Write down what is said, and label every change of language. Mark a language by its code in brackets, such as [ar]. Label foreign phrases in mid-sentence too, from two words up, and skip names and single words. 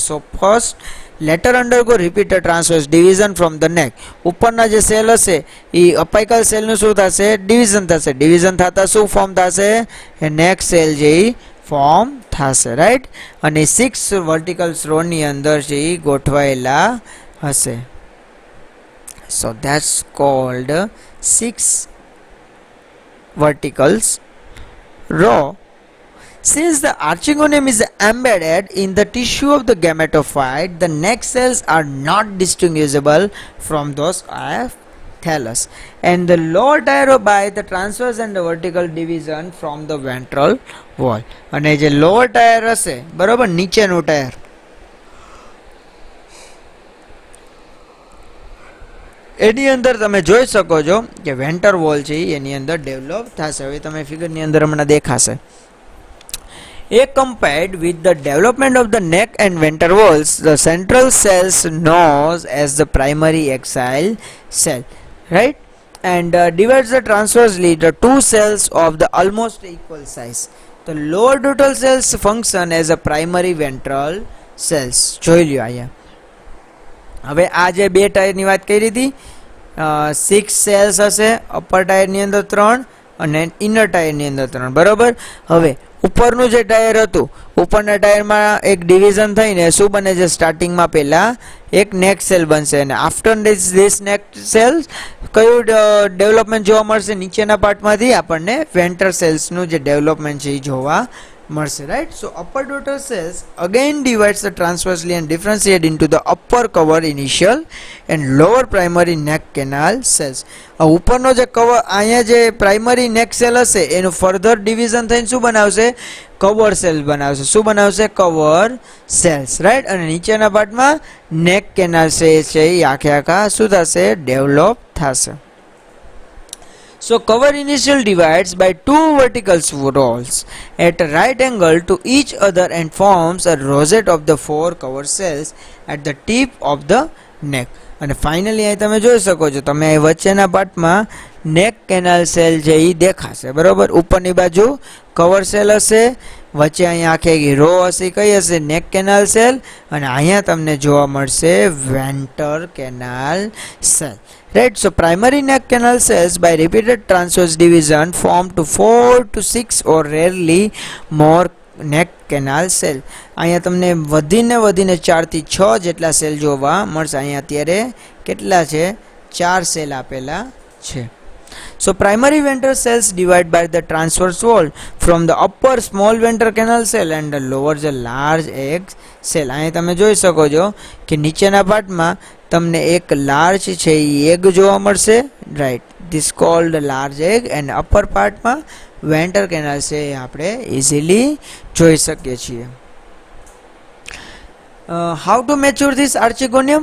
[en] So first letter undergo repeated transverse division from the neck. [gu] ઉપરના જે સેલ હશે એ [en] apical cellનું [gu] શું થશે? ડિવિઝન થશે. ડિવિઝન થતા શું ફોર્મ થશે? એ [en] neck cell [gu] જે ફોર્મ થશે, રાઈટ? અને 6 [en] vertical rowની [gu] અંદર જે ગોઠવાયેલા હશે. [en] So that's called 6 verticals row. Since the archegonium is embedded in the tissue of the gametophyte, the neck cells are not distinguishable from those of thallus, and the lower tier by the transverse and the vertical division from the ventral wall. [gu] અને જે [en] lower tier [gu] હશે, બરોબર, નીચેનું ટાયર, એની અંદર તમે જોઈ શકો છો કે [en] ventral wall [gu] છે એની અંદર ડેવલપ થશે. હવે તમે ફિગરની અંદર હમણાં દેખાશે. [en] Accompanied with the development of the neck and ventral walls, the central cells known as the primary axile cell, right? And divides the transversely the two cells of the almost equal size. The lower total cells function as a primary ventral cells. [gu] જોઈ લ્યો અહીંયા. હવે આ જે બે ટાયરની વાત કરી હતી, 6 સેલ્સ હશે, [en] upper tierની [gu] અંદર 3 અને [en] inner tierની [gu] અંદર 3, બરોબર. હવે ઉપરનું જે ટાયર હતું, ઉપરના ટાયરમાં એક ડિવિઝન થઈને શું બને છે? સ્ટાર્ટિંગમાં પહેલા એક નેક સેલ બનશે અને [en] after this neck cell [gu] કયું ડેવલપમેન્ટ જોવા મળશે? નીચેના પાર્ટમાંથી આપણને [en] ventral cellsનું [gu] જે ડેવલપમેન્ટ છે એ જોવા મળશે, રાઈટ? [en] so upper total cells again divides the transversely and differentiate into the upper cover initial and lower primary neck canal cells. [gu] ઉપરનો જે કવર, અહીંયા જે [en] primary neck cell [gu] હશે એનું ફર્ધર ડિવિઝન થઈને શું બનાવશે? [en] cover cell [gu] બનાવશે. શું બનાવશે? [en] cover cells, [gu] રાઈટ? અને નીચેના પાર્ટમાં [en] neck canal cell [gu] છે એ આખે આખા શું થશે? ડેવલપ થશે. [en] So cover initial divides by two vertical rows at a right angle to each other and forms a rosette of the 4 cover cells at the tip of the neck. [gu] અને ફાઇનલી અહીં તમે જોઈ શકો છો, તમે અહીં વચ્ચેના પાર્ટમાં [en] neck canal cell [gu] છે એ દેખાશે, બરોબર. ઉપરની બાજુ કવર સેલ હશે, વચ્ચે અહીંયા આખી રો હશે, કઈ હશે? [en] neck canal cell, [gu] અને અહીંયા તમને જોવા મળશે [en] ventral canal cell, right? So primary neck canal cells by repeated transverse division form to 4 to 6 or rarely more neck canal cell. [gu] અહીંયા તમને વધીને 4 થી 6 જેટલા સેલ જોવા મળશે. અહીંયા અત્યારે કેટલા છે? 4 સેલ આપેલા છે. [en] So primary ventral cells divide by the transverse wall from the upper small ventral canal cell and the lower the large egg cell. [gu] અહીં તમે જોઈ શકો છો કે નીચેના પાર્ટમાં તમને એક લાર્જ છે એ એગ જોવા મળશે, રાઈટ? [en] This called large egg. and upper partમાં ventral canal [gu] છે એ આપણે ઇઝીલી જોઈ શકીએ છીએ. [en] How to mature this archegonium?